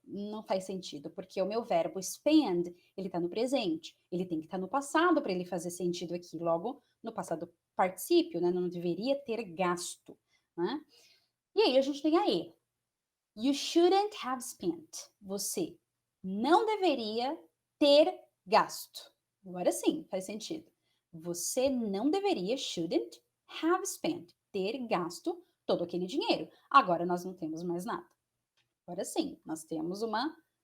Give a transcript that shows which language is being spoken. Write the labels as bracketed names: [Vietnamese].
[Portuguese] Não faz sentido, porque o meu verbo spend, ele está no presente. Ele tem que estar no passado para ele fazer sentido aqui. Logo, no passado particípio, né? Não deveria ter gasto, né? E aí a gente tem a E. [English] You shouldn't have spent. [Portuguese] Você não deveria ter gasto. Agora sim, faz sentido. Você não deveria, shouldn't have spent, ter gasto todo aquele dinheiro. Agora nós não temos mais nada. Agora sim, nós temos uma